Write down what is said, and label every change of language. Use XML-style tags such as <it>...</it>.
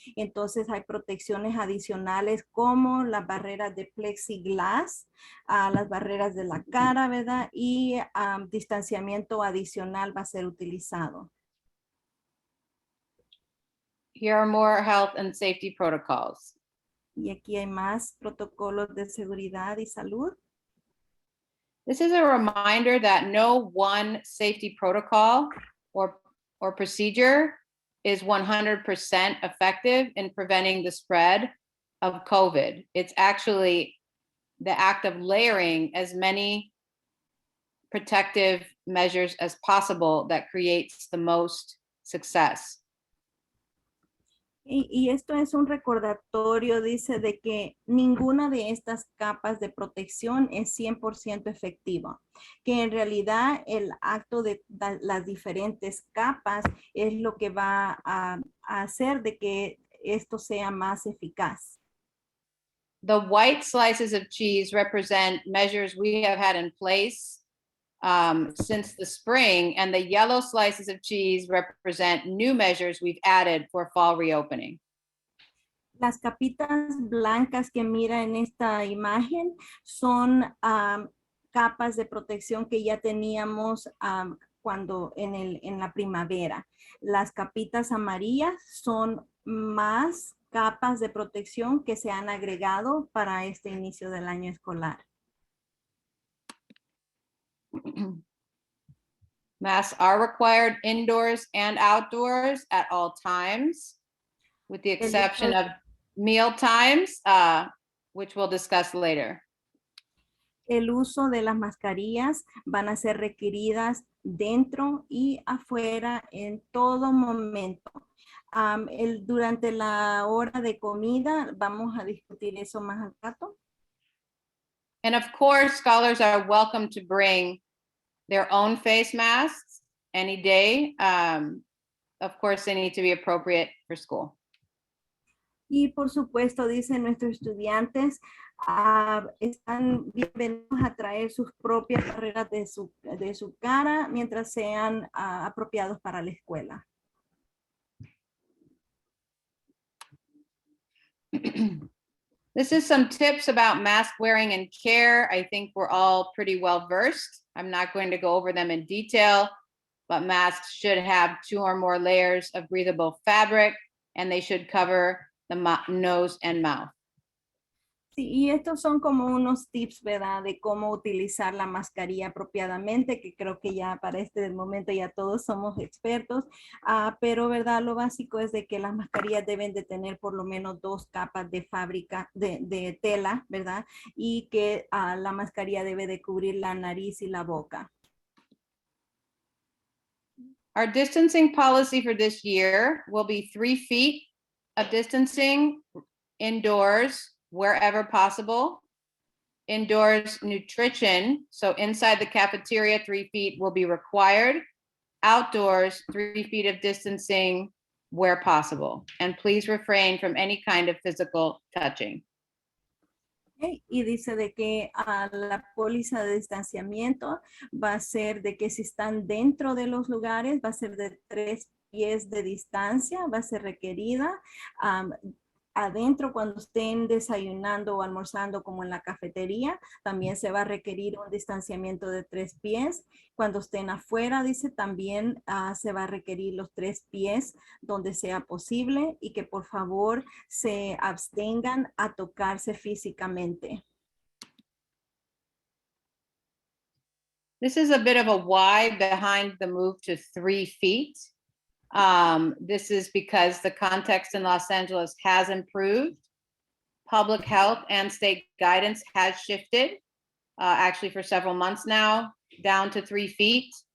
<es>Entonces hay protecciones adicionales como las barreras de plexiglass, las barreras de la cara, ¿verdad? Y distanciamiento adicional va a ser utilizado.</es> <en>Here are more health and safety protocols.</en> <es>Y aquí hay más protocolos de seguridad y salud.</es> <en>This is a reminder that no one safety protocol or procedure is 100% effective in preventing the spread of COVID. It's actually the act of layering as many protective measures as possible that creates the most success.</en> <es>Y esto es un recordatorio, dice, de que ninguna de estas capas de protección es 100% efectiva, que en realidad el acto de las diferentes capas es lo que va a hacer de que esto sea más eficaz.</es> <en>The white slices of cheese represent measures we have had in place since the spring, and the yellow slices of cheese represent new measures we've added for fall reopening.</en> <es>Las capitas blancas que mira en esta imagen son capas de protección que ya teníamos cuando en la primavera. Las capitas amarillas son más capas de protección que se han agregado para este inicio del año escolar.</es> <en>Masks are required indoors and outdoors at all times, with the exception of meal times, which we'll discuss later.</en> <es>El uso de las mascarillas van a ser requeridas dentro y afuera en todo momento. Durante la hora de comida vamos a discutir eso más al rato.</es> <en>And of course, scholars are welcome to bring their own face masks any day. Of course, they need to be appropriate for school.</en> <es>Y por supuesto, dicen nuestros estudiantes, están bienvenidos a traer sus propias barreras de su cara mientras sean apropiados para la escuela.</es> <en>This is some tips about mask wearing and care. I think we're all pretty well versed. I'm not going to go over them in detail, but masks should have 2 or more layers of breathable fabric, and they should cover the nose and mouth.</en> <es>Sí, y estos son como unos tips, ¿verdad? De cómo utilizar la mascarilla apropiadamente, que creo que ya para este momento ya todos somos expertos, pero, ¿verdad? Lo básico es de que las mascarillas deben de tener por lo menos 2 capas de fábrica, de tela, ¿verdad? Y que la mascarilla debe de cubrir la nariz y la boca.</es> <en>Our distancing policy for this year will be 3 feet of distancing indoors, wherever possible. Indoors nutrition, so inside the cafeteria, 3 feet will be required. Outdoors, 3 feet of distancing where possible. And please refrain from any kind of physical touching. Okay.</en> <es>Y dice de que la póliza de distanciamiento va a ser de que si están dentro de los lugares, va a ser de 3 pies de distancia, va a ser requerida. Adentro, cuando estén desayunando o almorzando como en la cafetería, también se va a requerir un distanciamiento de 3 pies. Cuando estén afuera, dice, también se va a requerir los 3 pies donde sea posible y que por favor se abstengan a tocarse físicamente.</es> <en>This is a bit of a why behind the move to 3 feet. This is because the context in Los Angeles has improved. Public health and state guidance has shifted, actually for several months now, down to 3 feet.</en>